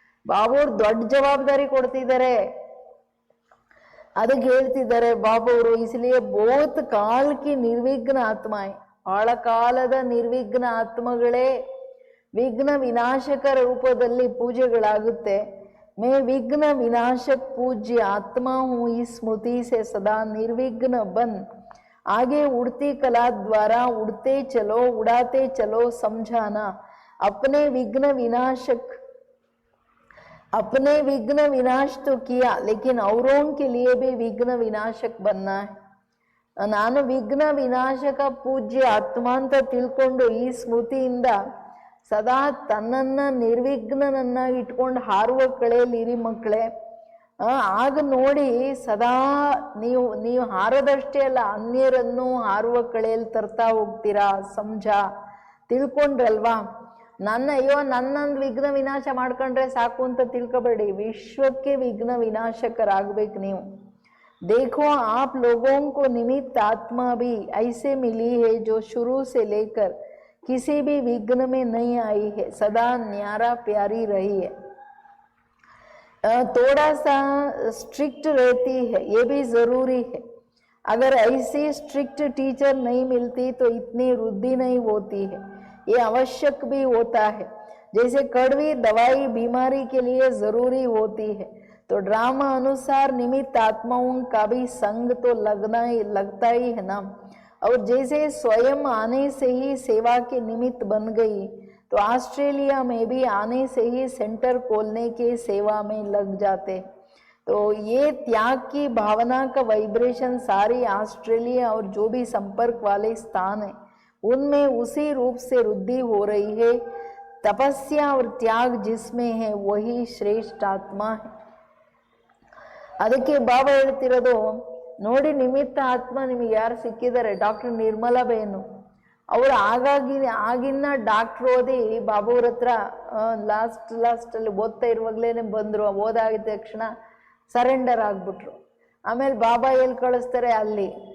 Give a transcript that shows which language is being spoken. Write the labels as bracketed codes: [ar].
[kn] ಬಾಬವ್ರು ದೊಡ್ಡ ಜವಾಬ್ದಾರಿ ಕೊಡ್ತಿದ್ದಾರೆ. ಅದಕ್ಕೆ ಹೇಳ್ತಿದ್ದಾರೆ ಬಾಬವರು, [hi] ಇಸ್ಲಿಯೇ ಬಹುತ್ ಕಾಲ್ ಕಿ ನಿರ್ವಿಘ್ನ ಆತ್ಮಾಯ್, [kn] ಬಹಳ ಕಾಲದ ನಿರ್ವಿಘ್ನ ಆತ್ಮಗಳೇ ವಿಘ್ನ ವಿನಾಶಕರ ರೂಪದಲ್ಲಿ ಪೂಜೆಗಳಾಗುತ್ತೆ. [hi] ಮೇ ವಿಘ್ನ ವಿನಾಶಕ್ ಪೂಜ್ಯ ಆತ್ಮ ಹೂँ, ಈ ಸ್ಮೃತಿ ಸೆ ಸದಾ ನಿರ್ವಿಘ್ನ ಬನ್ आगे उड़ती कला द्वारा उड़ते चलो, उड़ाते चलो समझाना. अपने विघ्न विनाश तो किया, लेकिन औरों के लिए भी विघ्न विनाशक बनना है. [kn] ನಾನು ವಿಘ್ನ ವಿನಾಶಕ ಪೂಜ್ಯ ಆತ್ಮ ಅಂತ ತಿಳ್ಕೊಂಡು ಈ ಸ್ಮೃತಿಯಿಂದ ಸದಾ ತನ್ನನ್ನು ನಿರ್ವಿಘ್ನನನ್ನಾಗಿ ಇಟ್ಕೊಂಡು ಹಾರುವ ಕಳೆಯಲ್ಲಿರಿ ಮಕ್ಕಳೇ. ಆಗ ನೋಡಿ ಸದಾ ನೀವು ಹಾರೋದಷ್ಟೇ ಅಲ್ಲ, ಅನ್ಯರನ್ನು ಹಾರುವ ಕಳೆಯಲ್ಲಿ ತರ್ತಾ ಹೋಗ್ತೀರಾ. ಸಮಜ ತಿಳ್ಕೊಂಡ್ರಲ್ವಾ? ನನ್ನೊಂದು ವಿಘ್ನ ವಿನಾಶ ಮಾಡ್ಕೊಂಡ್ರೆ ಸಾಕು ಅಂತ ತಿಳ್ಕೊಬೇಡಿ, ವಿಶ್ವಕ್ಕೆ ವಿಘ್ನ ವಿನಾಶಕರಾಗಬೇಕು ನೀವು. [hi] देखो आप लोगों को निमित्त आत्मा भी ऐसे मिली है जो शुरू से लेकर किसी भी विघ्न में नहीं आई है, सदा न्यारा प्यारी रही है. थोड़ा सा स्ट्रिक्ट रहती है, ये भी ज़रूरी है. अगर ऐसी स्ट्रिक्ट टीचर नहीं मिलती तो इतनी वृद्धि नहीं होती है. ये आवश्यक भी होता है. जैसे कड़वी दवाई बीमारी के लिए ज़रूरी होती है, तो ड्रामा अनुसार निमित्त आत्माओं का भी संग तो लगता ही है ना. और जैसे स्वयं आने से ही सेवा के निमित्त बन गई, तो ऑस्ट्रेलिया में भी आने से ही सेंटर खोलने के सेवा में लग जाते। तो ये त्याग की भावना का वाइब्रेशन सारी ऑस्ट्रेलिया और जो भी संपर्क वाले स्थान है उनमें उसी रूप से वृद्धि हो रही है। तपस्या और त्याग जिसमें है वही श्रेष्ठ आत्मा है। [kn] ಅದಕ್ಕೆ ಬಾಬಾ ಹೇಳ್ತಿರೋದು, ನೋಡಿ ನಿಮಿತ್ತ ಆತ್ಮ ನಿಮಗೆ ಯಾರು ಸಿಕ್ಕಿದ್ದಾರೆ, ಡಾಕ್ಟರ್ ನಿರ್ಮಲಾ ಬೇನು ಅವರು ಆಗಿನ ಡಾಕ್ಟ್ರ್ ಓದಿ ಬಾಬುವ್ರ ಹತ್ರ ಲಾಸ್ಟಲ್ಲಿ ಓದ್ತಾ ಇರುವಾಗಲೇ ಬಂದರು. ಓದಾಗಿದ ತಕ್ಷಣ ಸರೆಂಡರ್ ಆಗ್ಬಿಟ್ರು. ಆಮೇಲೆ ಬಾಬಾ ಎಲ್ಲಿ ಕಳಿಸ್ತಾರೆ ಅಲ್ಲಿ.